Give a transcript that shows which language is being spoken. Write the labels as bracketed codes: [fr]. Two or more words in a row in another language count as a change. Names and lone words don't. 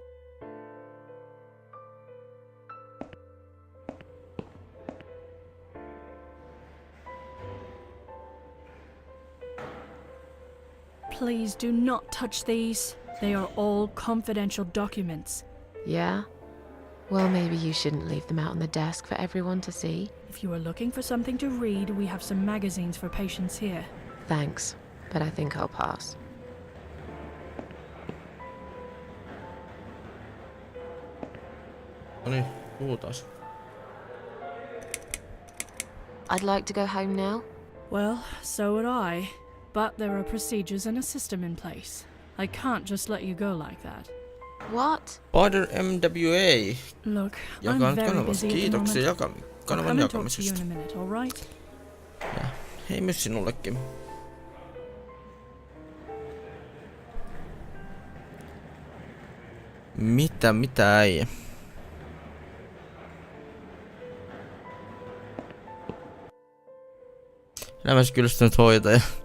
[en] Please do not touch these. They are all confidential documents. Yeah? Well, maybe you shouldn't leave them out on the desk for everyone to see. If you are looking for something to read, we have some magazines for patients here. Thanks, but I think I'll pass. [fi] No niin, puhutaan. [en] I'd like to go home now. Well, so would I. But there are procedures and a system in place. I can't just let you go like that. What? Order MWA. Look, [fi] Jakaa [en] I'm [fi] nyt [en] very [fi] kanavassa. [en] busy at the [fi] Kiitoksia [en] moment. I'll [fi] kanavan [en] come and talk to you [fi] jakamisesta. [en] in a minute, all right? [fi] Ja hei myös sinullekin. Mitä äijä? Elämässä kyllästynyt hoitaja.